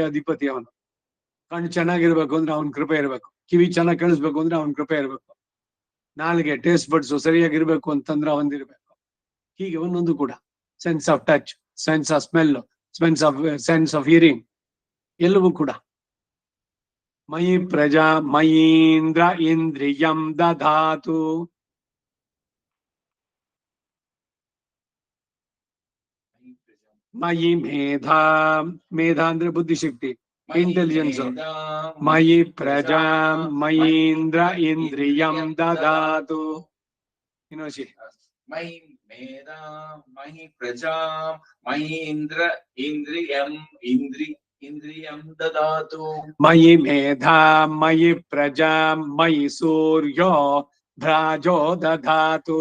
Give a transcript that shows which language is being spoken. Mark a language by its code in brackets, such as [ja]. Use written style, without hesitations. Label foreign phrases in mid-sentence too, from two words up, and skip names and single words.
[kn] ಅಧಿಪತಿ ಅವನು ಕಣ್ಣು ಚೆನ್ನಾಗಿರ್ಬೇಕು ಅಂದ್ರೆ ಅವನ ಕೃಪೆ ಇರ್ಬೇಕು ಕಿವಿ ಚೆನ್ನಾಗಿ ಕೇಳಿಸ್ಬೇಕು ಅಂದ್ರೆ ಅವನ ಕೃಪೆ ಇರ್ಬೇಕು ನಾಲಿಗೆ [en] taste buds [kn] ಸರಿಯಾಗಿರ್ಬೇಕು ಅಂತಂದ್ರೆ ಅವನಿರ್ಬೇಕು ಹೀಗೆ ಒಂದೊಂದು ಕೂಡ [en] sense of touch sense of smell sense of hearing [kn] ಎಲ್ಲವೂ ಕೂಡ [sa] ಮಯಿ ಪ್ರಜಾ ಮಯೀಂದ್ರ ಇಂದ್ರಿಯಂ ದಧಾತು ಮಯಿ ಮೇಧಾ [kn] ಮೇಧಾ ಅಂದ್ರೆ ಬುದ್ಧಿಶಕ್ತಿ ಇಂಟೆಲಿಜೆನ್ಸ್ [sa] ಮಯಿ ಪ್ರಜಾ ಮಯೀಂದ್ರ ಇಂದ್ರಿಯಂ ದಧಾತು ಇನ್ನೊಸಿ ಮಯಿ ಮೇಧಾ ಮಯಿ ಪ್ರಜಾ ಮಯೀಂದ್ರ ಇಂದ್ರಿಯಂ ದದಾತು ಮಯಿ ಮೇಧಾ ಮಯಿ ಪ್ರಜಾ ಮಯಿ ಸೂರ್ಯೋ ಭ್ರಾಜೋ ದಧಾತು